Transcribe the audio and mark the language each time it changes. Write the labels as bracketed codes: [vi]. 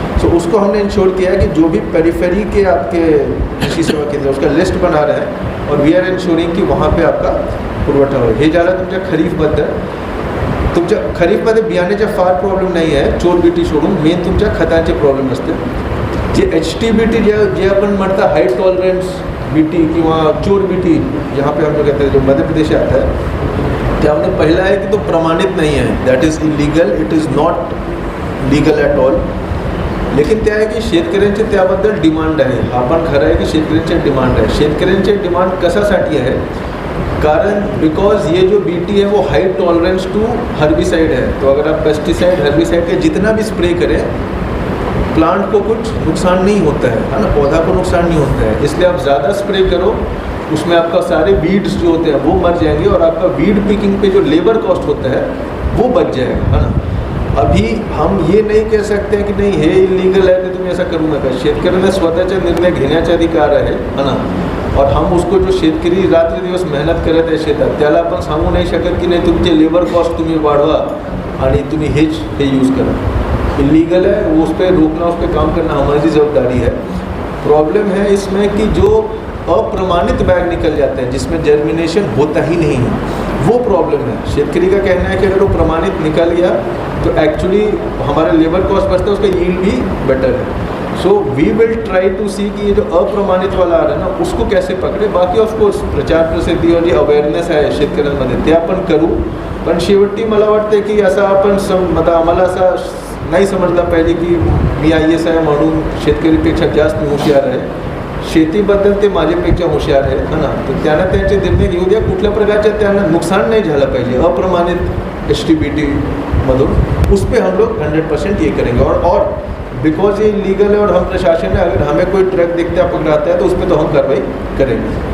[hi] सो उसको हमने इंश्योर किया है कि जो भी पेरिफेरी के आपके कृषी सेवा केंद्र उसका लिस्ट बना रहे हैं और [en] we are ensuring [hi] कि वहाँ पे आपका पुरवठा हो. [mr] हे झालं तुमच्या खरीफबद्दल. तुमच्या खरीफमध्ये बियाण्याचा फार प्रॉब्लेम नाही आहे, चोर बीटी सोडून. मेन तुमच्या खतांचे प्रॉब्लेम असते. जे HT-BT जे आपण म्हणता हाई टॉलरन्स बीटी किंवा चोर बीटी, [hi] यहाँ पे हम लोग कहते हैं जो मध्य प्रदेश से आता है, [mr] त्यामध्ये पहिला आहे की तो प्रमाणित नाही आहे, [en] That is illegal, it is not legal at all. [mr] लेकिन त्या आहे की शेतकऱ्यांचे त्याबद्दल डिमांड आहे. हा पण खरं आहे की शेतकऱ्यांचे डिमांड आहे. शेतकऱ्यांचे डिमांड कशासाठी आहे, कारण [hi] बिकॉज ये जो बीटी है वो हाई टॉलरेंस टू हर्बिसाइड है. तो अगर आप पेस्टिसाइड हर्बिसाइड का जितना भी स्प्रे करें प्लांट को कुछ नुकसान नहीं होता है ना, पौधा को नुकसान नहीं होता है. इसलिए आप ज़्यादा स्प्रे करो, उसमें आपका सारे वीड्स जो होते हैं वो मर जाएंगे और आपका वीड पिकिंग पे जो लेबर कॉस्ट होता है वो बच जाएगा, है ना. अभी हम ये नहीं कह सकते कि नहीं [mr] हे इलिगल आहे तर तुम्ही असं करू नका. शेतकऱ्यांना स्वतःचा निर्णय घेण्याचा अधिकार आहे ना. [hi] और हम उसको जो [mr] शेतकरी रात्र दिवस मेहनत करत आहे शेतात त्याला आपण सांगू नाही शकत की नाही तुमचे लेबर कॉस्ट तुम्ही वाढवा आणि तुम्ही हे यूज़ करा. [hi] इलीगल है, वो उस पर रोकना, उस पर काम करना हमारी जवाबदारी है. प्रॉब्लम है इसमें कि जो अप्रमाणित बैग निकल जाते हैं जिसमें जर्मिनेशन होता ही नहीं है, वो प्रॉब्लम है. शेतकरी का कहना है कि अगर वो प्रमाणित निकल गया तो एक्चुअली हमारा लेबर कॉस्ट बचता है, उसका यील्ड भी बेटर है. [en] so we will try to see [hi] कि ये जो अप्रमाणित वाला आ रहा है ना उसको कैसे पकडे. [mr] बाकी ऑफकोर्स प्रचार प्रसिद्धी और जे अवेअरनेस आहे शेतकऱ्यांमध्ये ते आपण करू. पण शेवटी मला वाटतं की असं आपण मतलब आम्हाला असा नाही समजला पाहिजे की मी IAS आहे म्हणून शेतकरीपेक्षा जास्त हुशार आहे. शेतीबद्दल ते माझ्यापेक्षा हुशार आहेत ना, तर त्यांना त्यांचे निर्णय घेऊ द्या. कुठल्या प्रकारचे त्यांना नुकसान नहीं झालं पाहिजे अप्रमाणित STBT मधून. [hi] उस पर हम लोग 100% ये करेंगे. और बिकॉज ये लीगल है और हम प्रशासन है, अगर हमें कोई ट्रक दिखता है पकड़ाता है तो उस पर तो हम कार्रवाई करेंगे.